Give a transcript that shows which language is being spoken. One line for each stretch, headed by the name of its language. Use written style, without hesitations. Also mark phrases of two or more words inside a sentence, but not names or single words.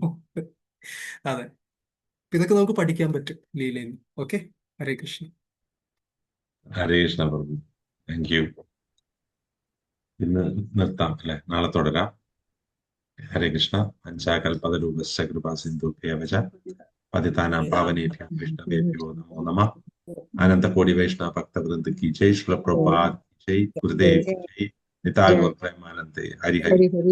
Malayalam: അതെ, ഇതൊക്കെ നമുക്ക് പഠിക്കാൻ പറ്റും ലീലയിൽ. ഓക്കെ, ഹരേ കൃഷ്ണ. ഹരേ കൃഷ്ണ പ്രഭു.
English: Thank you.
Malayalam: ഇന്ന് നിർത്താം അല്ലെ, നാളെ തുടരാം.
Sanskrit: ഹരേ കൃഷ്ണ. പഞ്ചാകൽപതരൂപശ്ച കൃപാ സിന്ധുഭ്യേവ ച പതിതാനാം പാവനേഭ്യോ വൈഷ്ണവേഭ്യോ നമോ നമഃ. अनन्तकोटि वैष्णव भक्तवृन्द
Hindi: की जय, श्रील प्रभुपाद की जय, गुरुदेव की जय, निताय गौर प्रेमानंदे, हरि हरि।
Sanskrit: ഹരി ഹരി